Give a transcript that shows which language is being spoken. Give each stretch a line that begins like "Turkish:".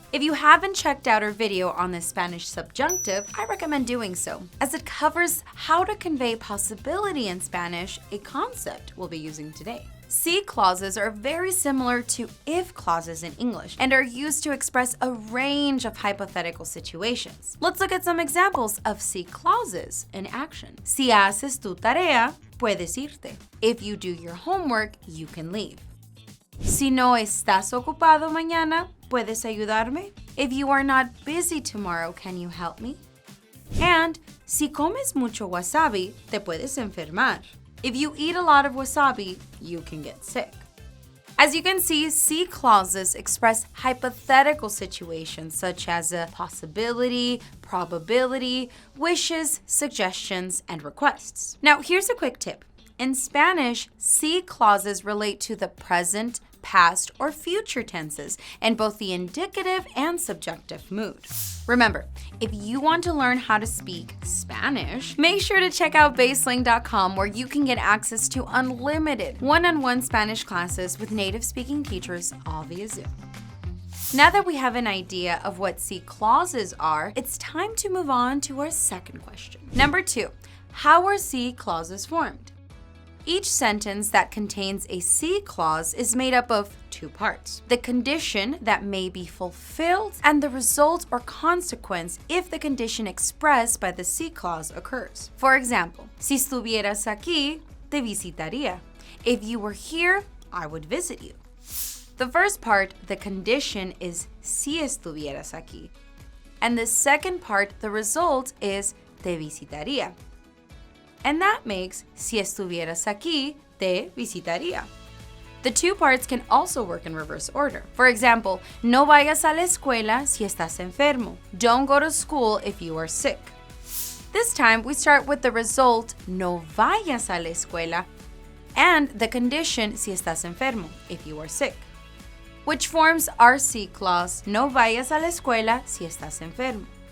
English: If you haven't checked out our video on the Spanish subjunctive, I recommend doing so, as it covers how to convey possibility in Spanish, a concept we'll be using today. Si clauses are very similar to if clauses in English and are used to express a range of hypothetical situations. Let's look at some examples of si clauses in action.
Spanish: Si haces tu tarea, puedes irte.
English: If you do your homework, you can leave.
Spanish: Si no estás ocupado mañana, puedes ayudarme.
English: If you are not busy tomorrow, can you help me?
Spanish: And si comes mucho wasabi, te puedes enfermar.
English: If you eat a lot of wasabi, you can get sick. As you can see, si clauses express hypothetical situations such as a possibility, probability, wishes, suggestions, and requests. Now, here's a quick tip. In Spanish, si clauses relate to the present, past, or future tenses in both the indicative and subjunctive mood. Remember, if you want to learn how to speak Spanish, make sure to check out baseling.com, where you can get access to unlimited one-on-one Spanish classes with native-speaking teachers all via Zoom. Now that we have an idea of what si clauses are, it's time to move on to our second question. Number 2, how are si clauses formed? Each sentence that contains a si clause is made up of 2 parts: the condition that may be fulfilled and the result or consequence if the condition expressed by the si clause occurs. For example,
Spanish: si estuvieras aquí, te visitaría.
English: If you were here, I would visit you. The first part, the condition, is
Spanish: si estuvieras aquí.
English: And the second part, the result, is
Spanish: te visitaría.
English: And that makes
Spanish: si estuvieras aquí, te visitaría.
English: The 2 parts can also work in reverse order. For example,
Spanish: no vayas a la escuela si estás enfermo.
English: Don't go to school if you are sick. This time, we start with the result,
Spanish: no vayas a la escuela,
English: and the condition,
Spanish: si estás enfermo,
English: if you are sick, which forms our si clause,
Spanish: no vayas a la escuela si estás enfermo.